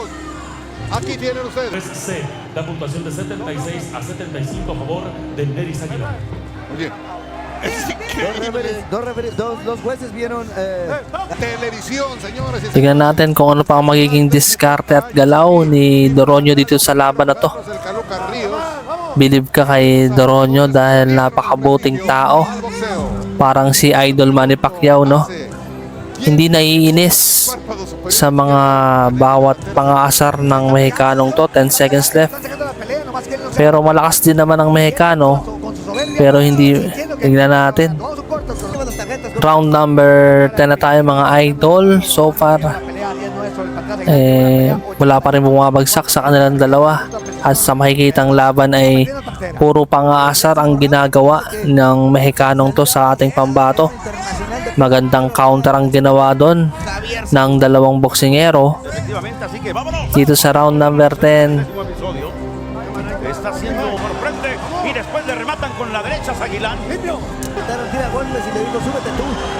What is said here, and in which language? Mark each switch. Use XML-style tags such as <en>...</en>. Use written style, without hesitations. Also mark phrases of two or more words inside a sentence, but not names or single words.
<es>Aquí tienen ustedes. 3C, la puntuación de 76 a 75 a favor de Neris Aguilar. Oye, Dos jueces vieron televisión, señores y</es> <tl>Tignan natin kung ano pa ang magiging diskarte at galaw ni Doronio dito sa laban na to.</tl> <es>señores, el Caluca Ríos,</es> <tl>Believe ka kay Doronio dahil napakabuting tao.</tl> <es>al boxeo.</es> <tl>Parang si Idol Manny Pacquiao, no? Hindi naiinis sa mga bawat pang-aasar ng Mexicanong to.</tl> <en>10 seconds left.</en> <tl>Pero malakas din naman ang Mexicano. Pero hindi, tignan natin.</tl> <en>Round number</en> <tl>10 na tayo mga idol. So far, wala pa rin bumabagsak sa kanilang dalawa. At sa makikitang laban ay puro pang-aasar ang ginagawa ng Mexicanong to sa ating pambato. Magandang counter ang ginawa doon ng dalawang boksingero</tl> <es>efectivamente, así que vámonos.</es> <tl>dito sa</tl> <en>round number</en> <tl>10.</tl> <es>Último episodio. Está haciendo por frente y después le rematan con la derecha a Aguilán. tira golpes y le digo, súbete tú.</es>